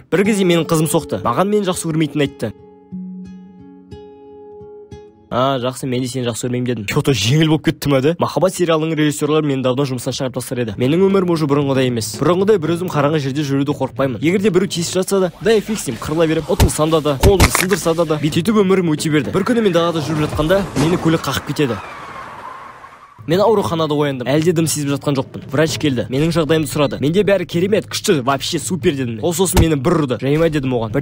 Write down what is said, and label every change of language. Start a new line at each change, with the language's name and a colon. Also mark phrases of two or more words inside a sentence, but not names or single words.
Kazakh: Бір кезде менің қызым соқты. Маған мені жақсы көрмейтінін айтты. Жақсы, мен де сені жақсы көрмеймін дедім. Че-то жеңіл болып кетті ме? Махаббат сериалының режиссерлары мені давно жұмыстан шығарып тастар еді. Менің өмірім уже бұрынғыдай емес. Бұрынғыдай бір өзім қараңғы жерде жүруді қорықпаймын. Егер де біреу тиісіп жатса да,
Russian: дай фиг с ним,
Kazakh: қырыла беріп, ұтылсам да, қолымды сындырса да, бүйтіп өмірім өте берді. Бір күні мен далада жүріп жатқанда, мені көлік қағып кетеді. Мен ауруханада ояндым. Әлде дым сезіп жатқан жоқпын. Врач келді. Менің жағдайымды сұрады. Менде бәрі керемет, күшті,
Russian: вообще супер
Kazakh: дедім. Ол сосын мені бір ұрды. Жай ма дедім оған.